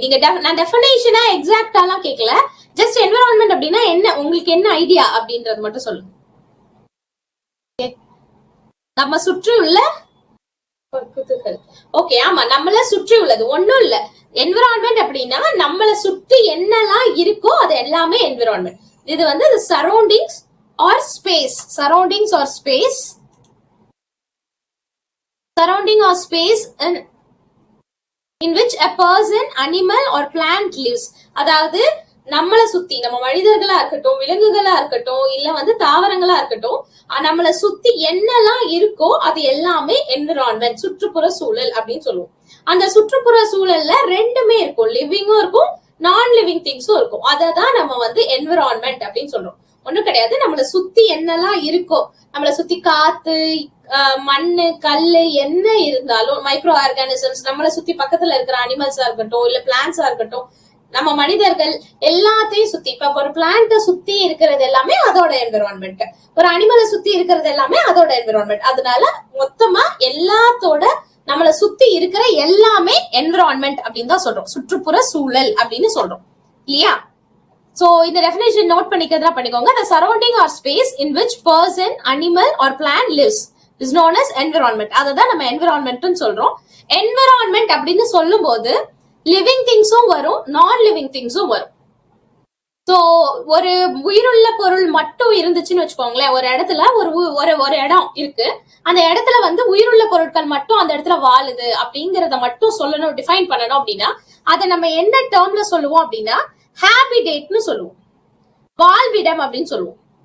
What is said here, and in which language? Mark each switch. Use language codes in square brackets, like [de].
[ta] நீங்க நான் டெஃபினேஷனா எக்ஸாக்டாலாம் கேட்கல, ஜஸ்ட் என்விரான்மெண்ட் அப்படின்னா என்ன, உங்களுக்கு என்ன ஐடியா அப்படின்றது மட்டும் சொல்லுங்க. நம்ம சுற்றி உள்ள ஓகே, ஆமா, நம்மள சுற்றி உள்ளது ஒண்ணும் இல்ல. என்விரான்மெண்ட் அப்படின்னா நம்மள சுற்றி என்னெல்லாம் இருக்கோ அது எல்லாமே என்விரான்மெண்ட். இது வந்து [en] Surroundings or space, surroundings or space, surrounding or space in which a person, animal or plant lives. [ta] அதாவது நம்மள சுத்தி, நம்ம மனிதர்களா இருக்கட்டும், விலங்குகளா இருக்கட்டும், இல்ல வந்து தாவரங்களா இருக்கட்டும், நம்மள சுத்தி என்னெல்லாம் இருக்கோ அது எல்லாமே என்விரான்மெண்ட், சுற்றுப்புற சூழல் அப்படின்னு சொல்லுவோம். அந்த சுற்றுப்புற சூழல்ல ரெண்டுமே இருக்கும், லிவிங்கும் இருக்கும், நான் லிவிங் திங்ஸும் இருக்கும். அததான் நம்ம வந்து என்விரான்மெண்ட் அப்படின்னு சொல்றோம். ஒண்ணும் கிடையாது, நம்மள சுத்தி என்னெல்லாம் இருக்கோ, நம்மள சுத்தி காத்து, மண்ணு, கல்லு என்ன இருந்தாலும், மைக்ரோ ஆர்கானிசம்ஸ், நம்மளை சுத்தி பக்கத்துல இருக்கிற அனிமல்ஸா இருக்கட்டும், இல்ல பிளான்ஸா இருக்கட்டும், நம்ம மனிதர்கள் எல்லாத்தையும் சுத்தி, இப்ப ஒரு பிளான்ட சுத்தி இருக்கிறது எல்லாமே அதோட என்விரான்மெண்ட், ஒரு அனிமலை சுத்தி இருக்கிறது எல்லாமே அதோட என்விரான்மெண்ட். அதனால மொத்தமா எல்லாத்தோட நம்மளை சுத்தி இருக்கிற எல்லாமே என்விரான்மெண்ட் அப்படின்னு தான் சொல்றோம், சுற்றுப்புற சூழல் அப்படின்னு சொல்றோம் இல்லையா? சோ இந்த டெஃபினேஷன் நோட் பண்ணிக்கிறதா பண்ணிக்கோங்க. [en] The surrounding or space in which person, animal or plant lives is known as environment. [ta] அததான் நம்ம என்விரான்மெண்ட் சொல்றோம். என்விரான்மெண்ட் அப்படின்னு சொல்லும் போது லிவிங் திங்ஸும் வரும், நான் லிவிங் திங்ஸும் வரும். சோ ஒரு உயிருள்ள பொருள் மட்டும் இருந்துச்சுன்னு வச்சுக்கோங்களேன், ஒரு இடத்துல ஒரு இடம் இருக்கு, அந்த இடத்துல வந்து உயிருள்ள பொருட்கள் மட்டும் அந்த இடத்துல வாழுது அப்படிங்கறத மட்டும் சொல்லணும், டிஃபைன் பண்ணணும் அப்படின்னா அதை நம்ம என்ன டேர்ம்ல சொல்லுவோம் அப்படின்னா ஹாபிடேட்னு சொல்லுவோம், வாழ்விடம் அப்படின்னு சொல்லுவோம்.